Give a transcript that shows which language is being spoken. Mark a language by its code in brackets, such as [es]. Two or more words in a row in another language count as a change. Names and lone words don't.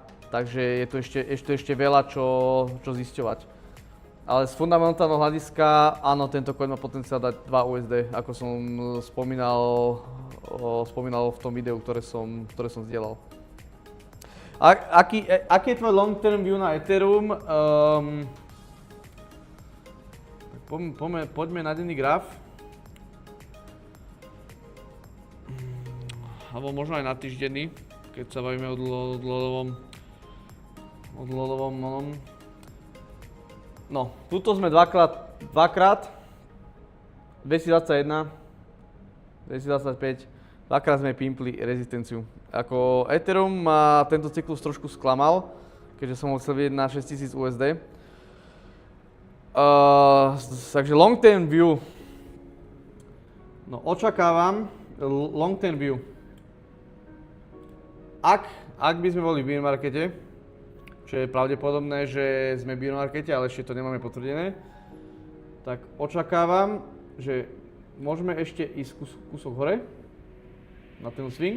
[sk] Takže je to ešte veľa čo zisťovať. Ale z fundamentálneho hľadiska, áno, tento coin má potenciál dať 2 USD, ako som spomínal v tom videu, ktoré som zdieľal. Aký je tvoj [en] long term view [sk] na Ethereum? Poďme na denný graf. Alebo možno aj na týždenný, keď sa bavíme o dlhodobom. No, tuto sme dvakrát 2021, 2025, dvakrát sme pimpli rezistenciu. Ako Ethereum ma tento cyklus trošku sklamal, keďže som ho chcel vidieť na 6000 USD. Takže [en] long term view. [sk] No, očakávam [en] long term view. [sk] Ak by sme boli v [en] bear markete, [sk] čo je pravdepodobné, že sme v [en] bear markete, [sk] ale ešte to nemáme potvrdené, tak očakávam, že môžeme ešte ísť kúsok hore na ten swing.